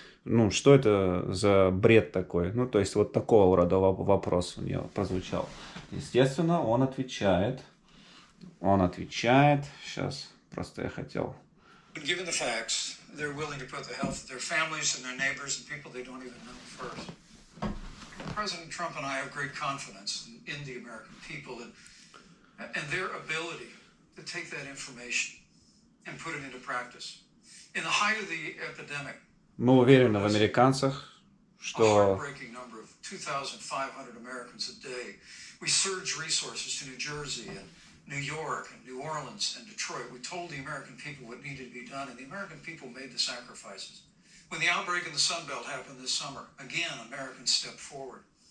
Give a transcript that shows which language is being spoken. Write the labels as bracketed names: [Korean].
[Russian] Ну, что это за бред такой? Ну, то есть вот такого рода вопрос у нее прозвучал. Естественно, он отвечает. Сейчас, просто я хотел... [English] Given the facts, they're willing to put the health of their families and their neighbors and people they don't even know first. President Trump and I have great confidence in the American people and their ability to take that information and put it into practice. In the height of the epidemic, [Russian] мы уверены в американцах, что... [English] heartbreaking number of 2,500 Americans a day. We surged resources to New Jersey and New York and New Orleans and Detroit. We told the American people what needed to be done, and the American people made the sacrifices. When the outbreak in the Sun Belt happened this summer, again, Americans stepped forward.